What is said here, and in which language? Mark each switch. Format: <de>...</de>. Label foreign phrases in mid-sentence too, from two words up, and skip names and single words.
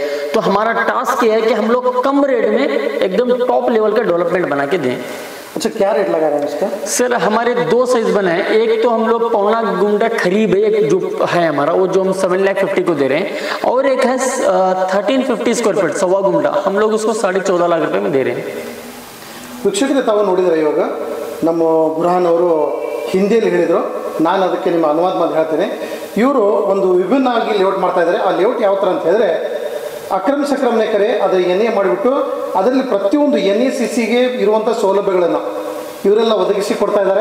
<hi>तो हमारा टास्क ये है कि हम लोग कम रेट में एकदम</hi> <en>top level</en> <hi>का डेवलपमेंट बना के दें. अच्छा, क्या रेट लगा रहे हैं इसका? सर हमारे 2 साइज बना है. एक तो हम लोग 1.25 गुंडा खरीब है, एक जो है हमारा वो जो हम 7,50,000 को दे रहे हैं, और एक है 1350</hi> <en>square feet</en> <hi>1.25 गुंडा, हम लोग उसको 14.5 लाख रुपए में दे रहे हैं.</hi> <kn>ವೀಕ್ಷಕರೇ, ತಾವು ನೋಡಿದರೆ ಇವಾಗ ನಮ್ಮ ಬುರ್ಹಾನ್ ಅವರು ಹಿಂದಿಯಲ್ಲಿ ಹೇಳಿದರು, ನಾನು ಅದಕ್ಕೆ ನಿಮ್ಮ ಅನುವಾದ ಮಾಡಿ ಹೇಳ್ತೇನೆ. ಇವರು ಒಂದು ವಿಭಿನ್ನವಾಗಿ ಲೇಔಟ್ ಮಾಡ್ತಾ ಇದ್ದಾರೆ. ಆ ಲೇಔಟ್ ಯಾವ ಥರ ಅಂತ ಹೇಳಿದ್ರೆ, ಅಕ್ರಮ ಸಕ್ರಮನೆ ಕರೆ ಅದರ NA ಮಾಡಿಬಿಟ್ಟು ಅದರಲ್ಲಿ ಪ್ರತಿಯೊಂದು NA CCಗೆ ಇರುವಂಥ ಸೌಲಭ್ಯಗಳನ್ನು ಇವರೆಲ್ಲ ಒದಗಿಸಿ ಕೊಡ್ತಾ ಇದ್ದಾರೆ.</kn>